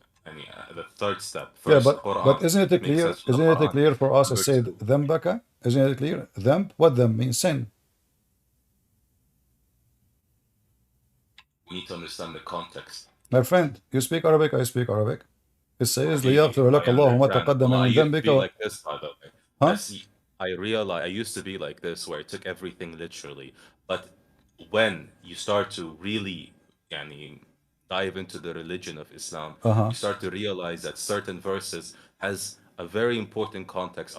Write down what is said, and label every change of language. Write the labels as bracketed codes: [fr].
[en] I mean, the third step. yeah, First, Quran. but isn't it clear? Isn't it clear for us? It said ذنبك. Isn't it clear? Dhanb. What dhanb means? Sin. We need to understand the context. My friend, you speak Arabic. I speak Arabic. It says [ar] ليغفر لك الله ما تقدم من ذنبك. [en] Like this, by the way. Huh? I realize I used to be like this, where I took everything literally. But when you start to really, dive into the religion of Islam, you start to realize that certain verses has a very important context.